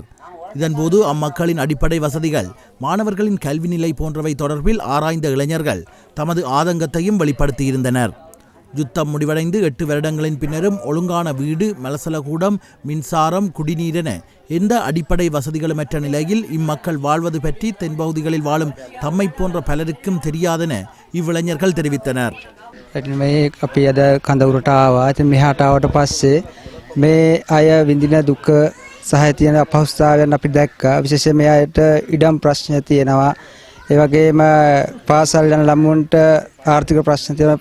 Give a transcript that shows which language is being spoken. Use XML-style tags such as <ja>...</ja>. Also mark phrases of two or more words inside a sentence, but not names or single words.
<ta>இதன்போது அம்மக்களின் அடிப்படை வசதிகள், மாணவர்களின் கல்வி நிலை போன்றவை தொடர்பில் ஆராய்ந்த இளைஞர்கள் தமது ஆதங்கத்தையும் வெளிப்படுத்தியிருந்தனர். யுத்தம் முடிவடைந்து 8 வருடங்களின் பின்னரும் ஒழுங்கான வீடு, மலசலகூடம், மின்சாரம், குடிநீர் என எந்த அடிப்படை வசதிகளுமற்ற நிலையில் இம்மக்கள் வாழ்வது பற்றி தென்பகுதிகளில் வாழும் தம்மை போன்ற பலருக்கும் தெரியாதென இவ்விளைஞர்கள் தெரிவித்தனர்.</ta> <si>අපි අද කඳවුරට ආවා. ඉතින් මෙහාට ආවට පස්සේ මේ අය විඳින දුක සහ තියෙන අපහසුතාවයන් අපි දැක්කා. විශේෂයෙන් මේ අයට ඉඩම් ප්‍රශ්න තියෙනවා. ඒ වගේම පාසල් යන ළමුන්ට ආර්ථික ප්‍රශ්න තියෙනවා.</si>